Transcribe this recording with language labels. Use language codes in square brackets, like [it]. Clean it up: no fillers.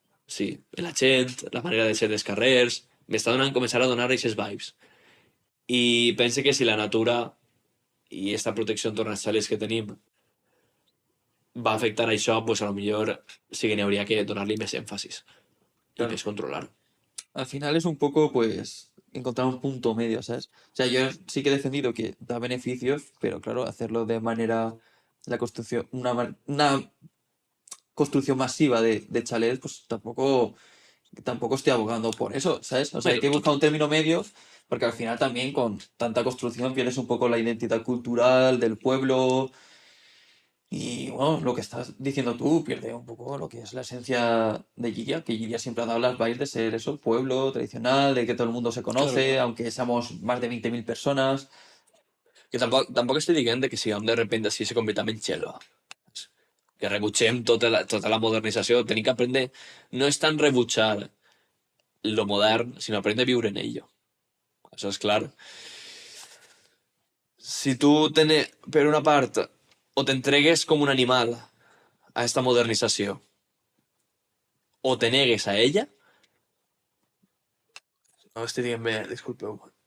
[ca] Sí, la gent, la manera de ser dels carrers, m'està donant, començar a donar aquestes vibes. I pense que si la natura i esta protecció entorn als xalets que tenim va afectar això, pues a lo millor sí que n'hi hauria que donar-li més èmfasis i [es] claro. [ca] més controlar. [es] Al final es un poco, pues, encontrar un punto medio, ¿sabes? O sea, yo sí que he defendido que da beneficios, pero claro, hacerlo de manera, la construcción, una construcción masiva de chalets, pues tampoco estoy abogando por eso, ¿sabes? O sea, hay Pero que buscar un término medio, porque al final también con tanta construcción pierdes un poco la identidad cultural del pueblo. Y bueno, lo que estás diciendo tú pierde un poco lo que es la esencia de Lliria, que Lliria siempre ha dado las vibes de ser eso, pueblo tradicional, de que todo el mundo se claro, conoce, claro. aunque seamos más de 20.000 personas. [ca] Que tampoc estic dient que siguem de repente així se convertim en xelva. Que rebutgem tota la modernització. Tenim que aprendre... No és tant rebutjar lo modern, sinó aprendre a viure [es] en ello. [ca] Això és clar. Si tu, per una part, o t'entregues com un animal a esta modernització, o te negues a ella, no estic dient bé, disculpeu.